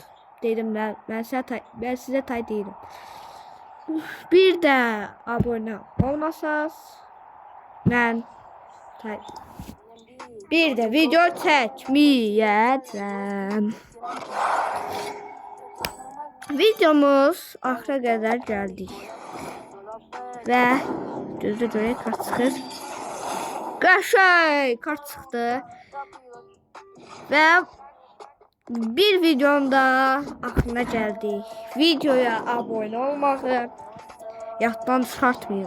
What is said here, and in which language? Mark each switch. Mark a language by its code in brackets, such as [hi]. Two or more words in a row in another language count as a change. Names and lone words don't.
[tr] Dedim ben size tay değilim. Bir de abone olmasanız ben bir de [az] video çəkməyəcəm. [tr] Videomuz axıra kadar geldik. [az] Ve gözlə görək kart çıxır. Qəşəng kart çıxdı. [tr] Ve bir videomda axırına geldik. [az] Videoya abone olmağı yaddan çıxartmayın.